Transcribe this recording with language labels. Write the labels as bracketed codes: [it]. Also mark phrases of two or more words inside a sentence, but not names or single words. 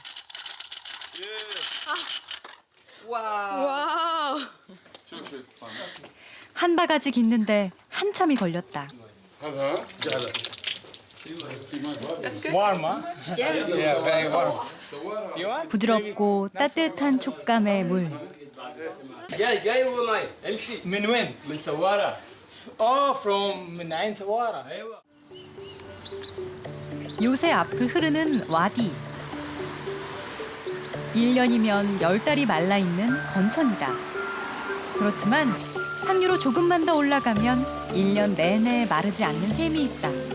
[ko] 와우. 한 바가지 깃는데 한참이 걸렸다. 부드럽고 따뜻한 촉감의 물. [ar] من وين؟ من ثوارة. from من عين ثوارة. [ko] 요새 앞을 흐르는 와디. 1년이면 10달이 말라있는 건천이다. 그렇지만 상류로 조금만 더 올라가면 1년 내내 마르지 않는 샘이 있다.